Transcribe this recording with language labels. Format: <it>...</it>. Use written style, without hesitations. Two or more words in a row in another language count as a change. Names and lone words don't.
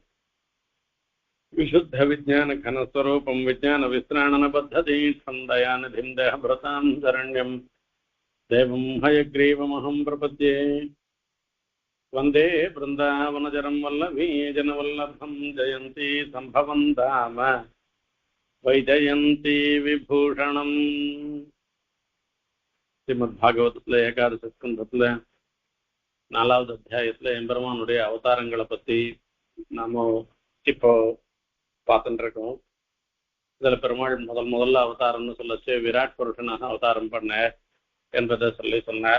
<sa>विशुद्धविज्ञानघनस्वरूपं विज्ञानविश्राणनबद्धदीक्षं दयानिधिं देहभृतां शरण्यं देवं हयग्रीवमहं प्रपद्ये। वंदे वृंदावनचरं वल्लभी जनवल्लभं जयन्ती सम्भवं धाम वैजयन्ती विभूषणम्।</sa> <ta>ஸ்ரீமத்பாகவதத்துல ஏகாதசி ஸ்கந்தத்துல 4வது அத்தியாயத்துல எம்பெருமானுடைய அவதாரங்களை பத்தி நாம இப்போ பார்த்துட்டு இருக்கோம். இதுல பெருமாள் முதல்ல அவதாரம்னு சொல்லச்சு விராட் புருஷனாக அவதாரம் பண்ண என்பதை சொன்னார்.</ta>